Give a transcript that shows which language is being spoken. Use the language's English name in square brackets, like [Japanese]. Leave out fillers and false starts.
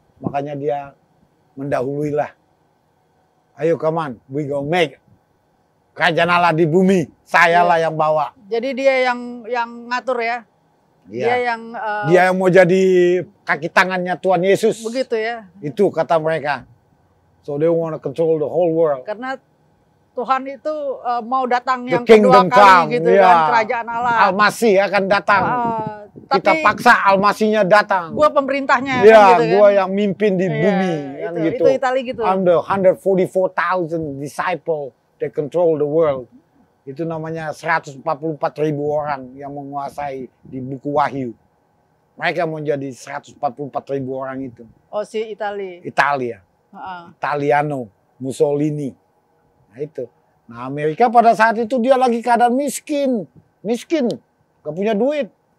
[Indonesian] Makanya dia mendahuluilah. Ayo [English] come on, we gonna make [Indonesian] kerajaan Allah di bumi. Sayalah yang bawa. Jadi dia yang ngatur ya. Dia yang mau jadi kaki tangannya Tuhan Yesus. Begitu ya. Itu kata mereka. [English] So they want to control the whole world. [Indonesian] Karena Tuhan itu mau datang yang kedua kali gitu kan, kerajaan Allah. Al-Masih akan datang. Kita paksa Al-Masihnya datang. Gua pemerintahnya ya, kan gitu gua kan. yang mimpin di bumi kan gitu. Itu Italia gitu. [English] I'm the 144,000 disciple that control the world. [Indonesian] Itu namanya 144.000 orang yang menguasai di buku Wahyu. Mereka mau jadi 144.000 orang itu. Oh, si Italia. Italiano, Mussolini. Nah itu. Nah Amerika pada saat itu dia lagi keadaan miskin. Gak punya duit.